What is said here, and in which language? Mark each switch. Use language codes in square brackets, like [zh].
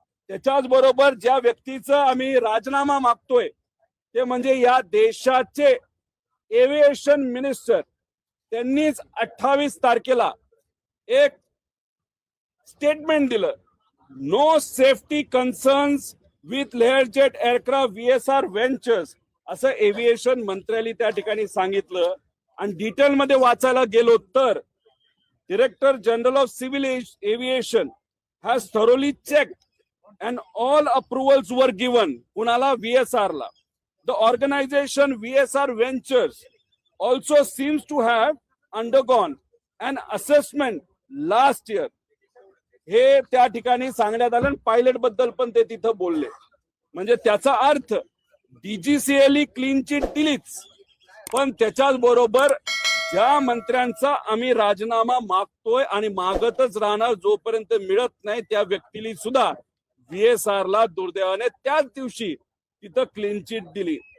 [mr] त्याच्याच बरोबर ज्या व्यक्तीचं आम्ही राजीनामा मागतोय ते म्हणजे या देशाचे एव्हिएशन मिनिस्टर, त्यांनीच 28 तारखेला एक स्टेटमेंट दिलं, [en] no safety concerns with Learjet aircraft VSR ventures, [mr] असं एव्हिएशन मंत्र्यांनी त्या ठिकाणी सांगितलं. आणि डिटेल मध्ये वाचायला गेलो तर [en] Director general of civil aviation has thoroughly checked and all approvals were given. [mr] कुणाला? VSR ला. [en] The organization VSR Ventures also seems to have undergone an assessment last year. [mr] हे त्या ठिकाणी सांगण्यात आलं. पायलट बद्दल पण ते तिथं बोलले. म्हणजे त्याचा अर्थ डीजीसीएली क्लीन चिट दिलीच, पण त्याच्याच बरोबर ज्या मंत्र्यांचा आम्ही राजीनामा मागतोय आणि मागतच राहणार जोपर्यंत मिळत नाही, त्या व्यक्तीला सुद्धा VSR ला दुर्दैवाने त्याच दिवशी तिथं क्लीन चिट दिली.